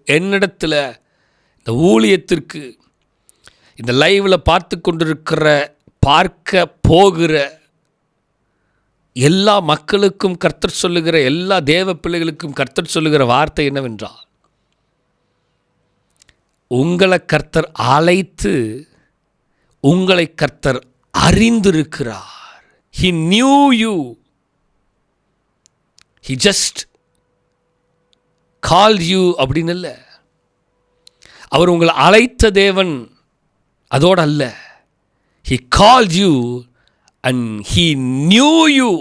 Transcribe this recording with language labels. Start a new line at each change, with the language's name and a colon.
Tamil: என்னிடத்தில், இந்த ஊழியத்திற்கு, இந்த லைவில் பார்த்து கொண்டிருக்கிற, பார்க்க போகிற எல்லா மக்களுக்கும் கர்த்தர் சொல்லுகிற, எல்லா தேவ பிள்ளைகளுக்கும் கர்த்தர் சொல்லுகிற வார்த்தை என்னவென்றால், உங்களை கர்த்தர் அழைத்து உங்களை கர்த்தர் அறிந்திருக்கிறார்.
English: He knew you. He just called you
Tamil: அப்படின்னு இல்லை. அவர் உங்களை அழைத்த தேவன் அதோடு அல்ல.
English: He called you and he knew you.